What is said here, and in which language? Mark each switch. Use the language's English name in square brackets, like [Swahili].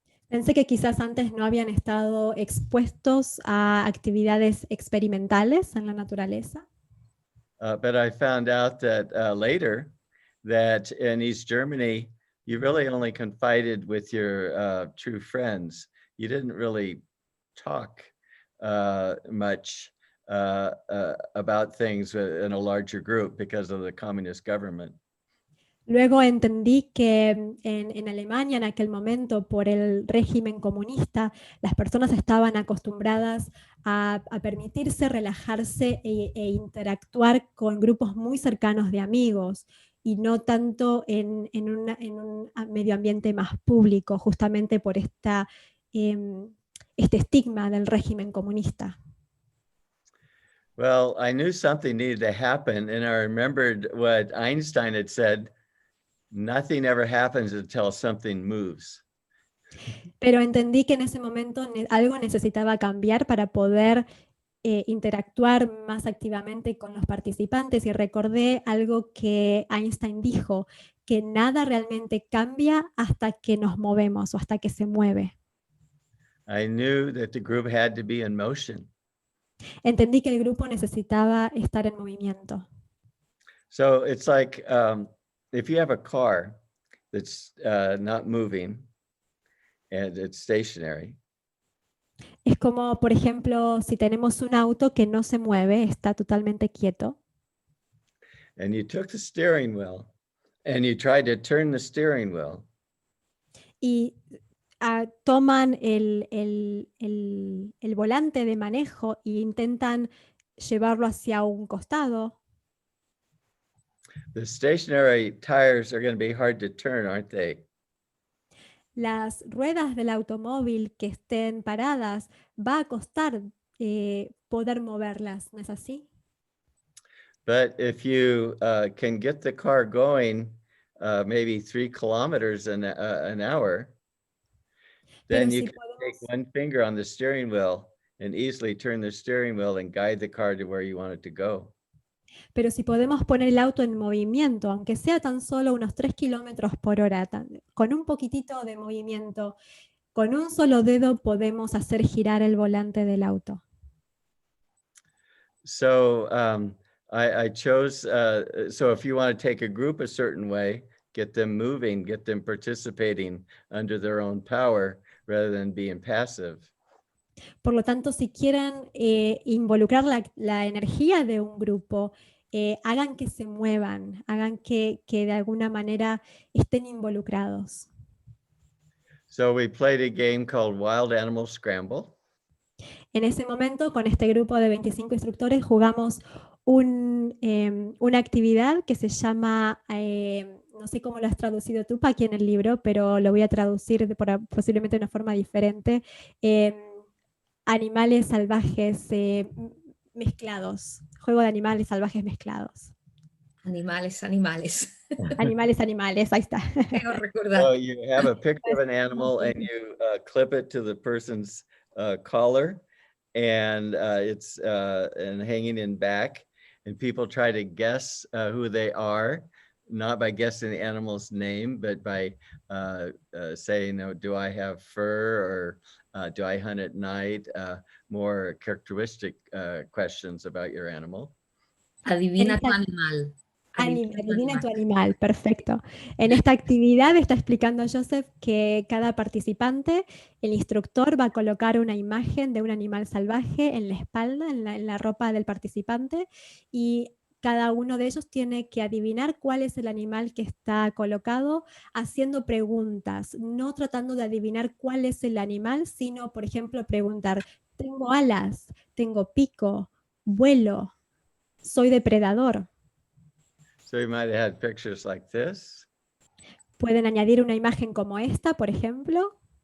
[Spanish] Pensé que quizás antes no habían estado expuestos a actividades experimentales en la naturaleza. [English] But I found out that later that in East Germany, you really only confided with your true friends. You didn't really talk much about things in a larger group because of the communist government. [Spanish] Luego entendí que en Alemania en aquel momento, por el régimen comunista, las personas estaban acostumbradas a permitirse relajarse e interactuar con grupos muy cercanos de amigos y no tanto en un medio ambiente más público, justamente por este estigma del régimen comunista. [English] Well, I knew something needed to happen, and I remembered what Einstein had said, nothing ever happens until something moves. [Spanish] Pero entendí que en ese momento algo necesitaba cambiar para poder interactuar más activamente con los participantes, y recordé algo que Einstein dijo, que nada realmente cambia hasta que nos movemos o hasta que se mueve. [English] I knew that the group had to be in motion. [Spanish] Entendí que el grupo necesitaba estar en movimiento. [English] So it's like if you have a car that's not moving and it's stationary. [Spanish] Es como, por ejemplo, si tenemos un auto que no se mueve, está totalmente quieto. [English] And you took the steering wheel and you tried to turn the steering wheel. [Spanish] Y toman el volante de manejo e intentan llevarlo hacia un costado. [English] The stationary tires are going to be hard to turn, aren't they? [Spanish] Las ruedas del automóvil que estén paradas va a costar poder moverlas, ¿no es así? [English] But if you can get the car going maybe 3 kilometers an hour, then you can take one finger on the steering wheel and easily turn the steering wheel and guide the car to where you want it to go. [Spanish] Pero si podemos poner el auto en movimiento, aunque sea tan solo unos 3 kilómetros por hora, con un poquitito de movimiento, con un solo dedo podemos hacer girar el volante del auto. [English] So I chose, so if you want to take a group a certain way, get them moving, get them participating under their own power rather than being passive. [Spanish] Por lo tanto, si quieren involucrar la energía de un grupo, hagan que se muevan, hagan que de alguna manera estén involucrados. [English] So we played a game called Wild Animal Scramble. [Spanish] En ese momento, con este grupo de 25 instructores, jugamos una actividad que se llama, no sé cómo lo has traducido tú, Paqui, en el libro, pero lo voy a traducir posiblemente de una forma diferente. Animales salvajes mezclados. Juego de animales salvajes mezclados. Animales. Animales, ahí está. Quiero recordar. [English] So you have a picture of an animal and you clip it to the person's collar, and it's and hanging in back, and people try to guess who they are, not by guessing the animal's name, but by saying, do I have fur, or do I hunt at night? More characteristic questions about your animal. [Spanish] Adivina tu animal. Adivina tu animal, perfecto. En esta actividad está explicando Joseph que cada participante, el instructor va a colocar una imagen de un animal salvaje en la espalda, en la ropa del participante, y cada uno de ellos tiene que adivinar cuál es el animal que está colocado, haciendo preguntas, no tratando de adivinar cuál es el animal, sino, por ejemplo, preguntar, ¿tengo alas? ¿Tengo pico? ¿Vuelo? Soy depredador. [English] So you might have had pictures like this. [Spanish] Pueden añadir una imagen como esta, por ejemplo.